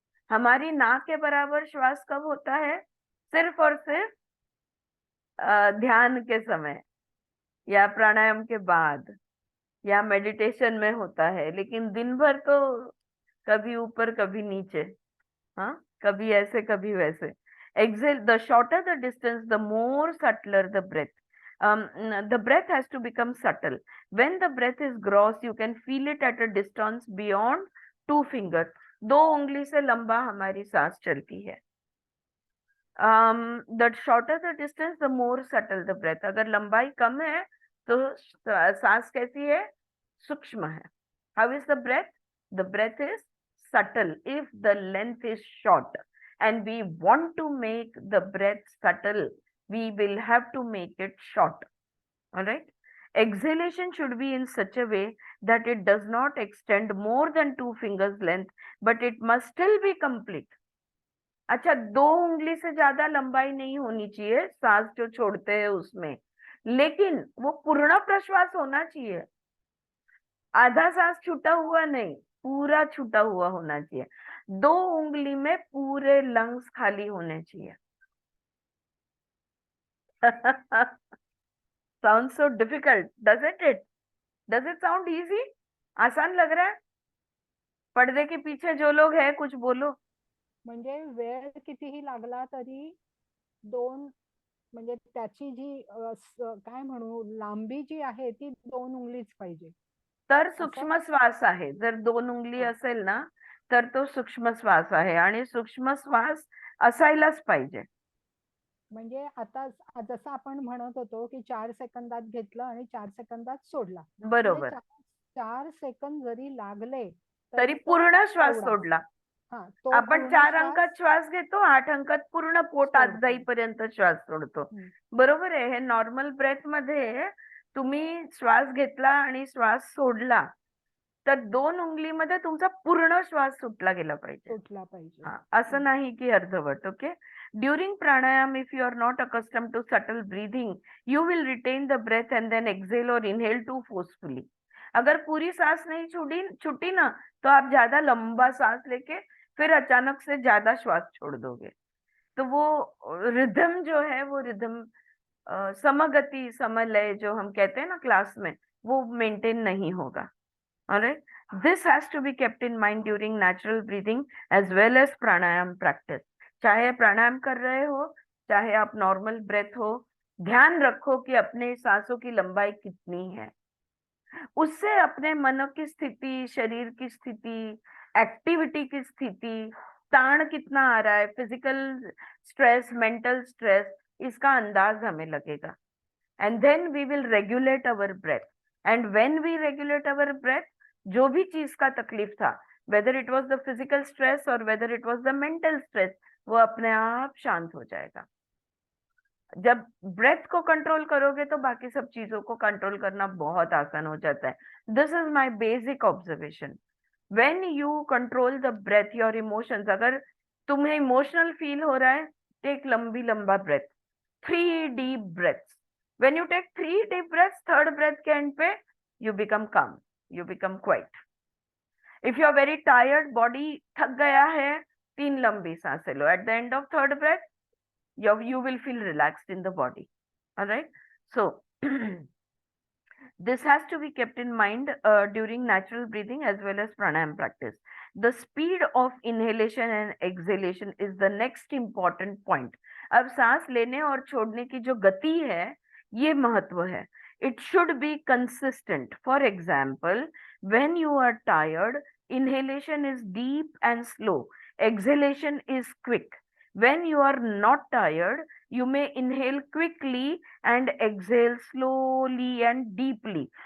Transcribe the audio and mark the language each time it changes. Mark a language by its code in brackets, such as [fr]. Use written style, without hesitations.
[hi] हमारी नाक के बराबर श्वास कब होता है? सिर्फ और सिर्फ ध्यान के समय या प्राणायाम के बाद या मेडिटेशन में होता है, लेकिन दिन भर तो कभी ऊपर कभी नीचे, हाँ, कभी ऐसे कभी वैसे। [en] Exhale, the shorter the distance, the more subtler the breath. The breath has to become subtle. When the breath is gross, you can feel it at a distance beyond 2 fingers. [hi] 2 उंगली से लंबा हमारी सांस चलती है। [en] The shorter the distance, the more subtle the breath. [hi] अगर लंबाई कम है तो सांस कैसी है? सूक्ष्म है। [en] How is the breath? The breath is subtle if the length is short. And we want to make the breath subtle, we will have to make it short. All right. Exhalation should be in such a way that it does not extend more than 2 fingers length, but it must still be complete. [hi] अच्छा, 2 उंगली से ज्यादा लंबाई नहीं होनी चाहिए सांस जो छोड़ते हैं उसमें, लेकिन वो पूर्ण प्रश्वास होना चाहिए। आधा सांस छूटा हुआ नहीं, पूरा छूटा हुआ होना चाहिए। 2 उंगली में पूरे लंग्स खाली होने चाहिए। [en] Sound so difficult, doesn't it? Does it sound easy? [hi] आसान लग रहा है? पर्दे के पीछे जो लोग हैं कुछ बोलो। [mr] म्हणजे वेळ कितीही लागला तरी 2 म्हणजे त्याची जी काय म्हणू लांबी जी आहे ती 2 उंगलीच पाहिजे। तर सूक्ष्म श्वास आहे। जर 2 उंगली असेल ना तर तो सूक्ष्म श्वास आहे आणि सूक्ष्म श्वास असायलाच पाहिजे। म्हणजे आता जसं आपण म्हणत होतो की 4 सेकंदात घेतलं आणि 4 सेकंदात सोडला, बरोबर, 4 सेकंद जरी लागले तरी पूर्ण श्वास सोडला। आपण 4 अंकात श्वास घेतो, 8 अंकात पूर्ण पोटात जाईपर्यंत श्वास सोडतो। बरोबर आहे। हे नॉर्मल ब्रेथ मध्ये तुम्ही श्वास घेतला आणि श्वास सोडला तर 2 उंगलीमध्ये तुमचा पूर्ण श्वास सुटला गेला पाहिजे। असं नाही की अर्धवट। [en] Okay, during pranayama if you are not accustom to subtle breathing, you will retain the breath and then exhale or inhale too forcefully. [hi] अगर पूरी सांस नहीं छूटी ना तो आप ज्यादा लंबा सांस लेके फिर अचानक से ज्यादा श्वास छोड़ दोगे, तो वो रिदम जो है, वो रिदम समगति समलय जो हम कहते हैं ना क्लास में, वो मेंटेन नहीं होगा। [en] All right. This has to be kept in mind during natural breathing as well as pranayam practice. [hi] चाहे प्राणायाम कर रहे हो, चाहे आप नॉर्मल ब्रेथ हो, ध्यान रखो कि अपने सांसों की लंबाई कितनी है. उससे अपने मन की स्थिति, शरीर की स्थिति, एक्टिविटी की स्थिति, ताण कितना आ रहा है, फिजिकल स्ट्रेस, मेंटल स्ट्रेस, इसका अंदाज हमें लगेगा. [en] And then we will regulate our breath. And when we regulate our breath, [hi] जो भी चीज का तकलीफ था, [en] whether it was the physical stress or whether it was the mental stress, [hi] वो अपने आप शांत हो जाएगा. जब ब्रेथ को कंट्रोल करोगे तो बाकी सब चीजों को कंट्रोल करना बहुत आसान हो जाता है. [en] This is my basic observation. When you control the breath, your emotions, [hi] अगर तुम्हें इमोशनल फील हो रहा है, [en] Take लंबा breath, 3 deep breaths. When you take 3 deep breaths, third breath के end पे you become calm, you become quiet. If you are very tired, [hi] body थक गया है, 3 लंबी सांसें लो. [en] At the end of third breath, you will feel relaxed in the body. All right. So this has to be kept in mind during natural breathing as well as pranayam practice. The speed of inhalation and exhalation is the next important point. [hi] अब सांस लेने और छोड़ने की जो गति है, ये महत्व है. [en] It should be consistent. For example, when you are tired, inhalation is deep and slow. Exhalation is quick. When you are not tired, you may inhale quickly and exhale slowly and deeply.